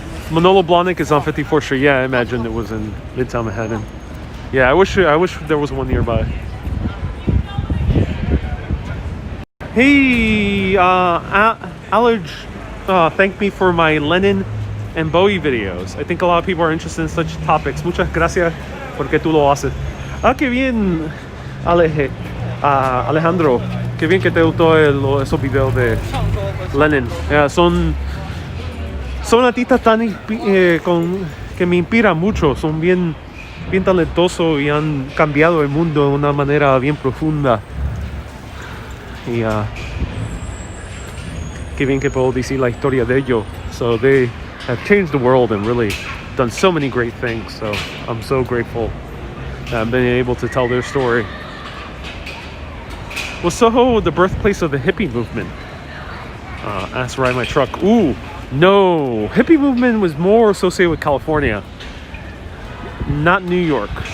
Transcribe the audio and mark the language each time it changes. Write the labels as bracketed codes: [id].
[en] Manolo Blahnik is on 54th Street. Yeah, I imagine it was in Midtown Manhattan. Yeah, I wish there was one nearby. Hey, Alej, thanked me for my Lennon and Bowie videos. I think a lot of people are interested in such topics. [es] Muchas gracias porque tú lo haces. Qué bien, Alejandro. Qué bien que te gustó esos videos de Lennon. Son artistas tan que me inspiran mucho. Son bien talentosos y han cambiado el mundo de una manera bien profunda. Y qué bien que puedo decir la historia de ellos. [en] So they have changed the world and really done so many great things. So I'm so grateful that I've been able to tell their story. Was Soho the birthplace of the hippie movement? Asked Ride My Truck. Ooh, no. Hippie movement was more associated with California, not New York.